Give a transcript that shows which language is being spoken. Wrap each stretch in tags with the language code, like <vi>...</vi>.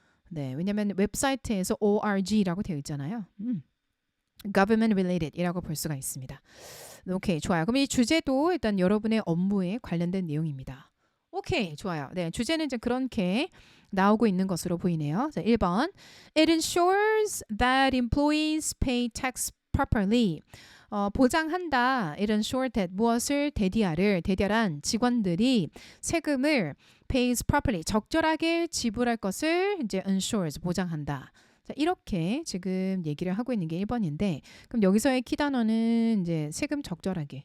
<ko>네, 왜냐하면 웹사이트에서 ORG라고 되어 있잖아요. Government Related이라고 볼 수가 있습니다. 오케이, 좋아요. 그럼 이 주제도 일단 여러분의 업무에 관련된 내용입니다. 오케이, 좋아요. 네, 주제는 이제 그렇게 나오고 있는 것으로 보이네요. 자, 1번.</ko> <en>It ensures that employees pay tax properly.</en> <ko>보장한다.</ko> <en>It ensures that</en> <ko>무엇을 대디할 직원들이 세금을 pays properly 적절하게 지불할 것을 이제 ensures 보장한다. 자, 이렇게 지금 얘기를 하고 있는 게 1번인데 그럼 여기서의 키 단어는 이제 세금 적절하게.</ko>